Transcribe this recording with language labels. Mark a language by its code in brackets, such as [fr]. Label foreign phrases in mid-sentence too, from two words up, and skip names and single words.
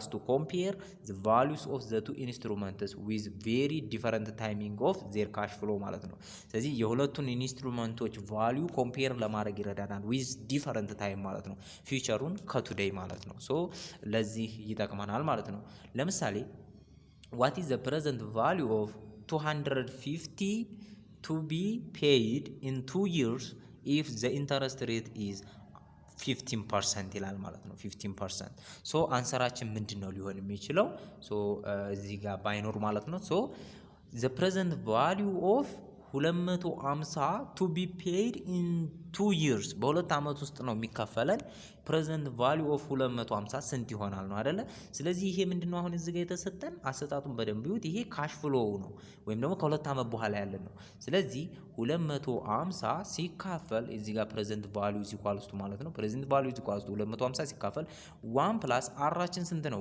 [en] to compare the values of the two instruments with very different timing of their cash flow [am] ማለት ነው። ስለዚህ የሁለቱን ኢንስትሩመንቶች [en] value compare [am] ለማድረግ ይረዳናል [en] with different time [am] ማለት ነው። ፊውቸሩን ከቱዴይ ማለት ነው። ሶ ለዚህ ይጠቅመናል ማለት ነው። ለምሳሌ [en] what is the present value of 250 to be paid in 2 years if the interest rate is 15% [am] ይላል ማለት ነው። [en] 15% [am] ሶ አንሰራችን ምንድነው ሊሆን የሚችለው? ሶ እዚህ ጋር ባይኖር ማለት ነው። ሶ [en] the present value of 250 to be paid in 2 years [am] በሁለት ዓመት ውስጥ ነው የሚከፈለን። [en] present value of 250 [am] ስንት ይሆናል ነው አይደለ? ስለዚህ ይሄ ምንድነው አሁን እዚህ ጋር የተሰጠን አሰጣጡን በደንብ ይሁት። ይሄ [en] cash flow [am] ነው ወይም ደግሞ ከሁለት ዓመት በኋላ ያለን ነው። ስለዚህ 250 ሲካፈል እዚህ ጋር [en] present value equals to [am] ማለት ነው። [en] present value equals to [am] 250 ሲካፈል 1 + አራችን ስንት ነው?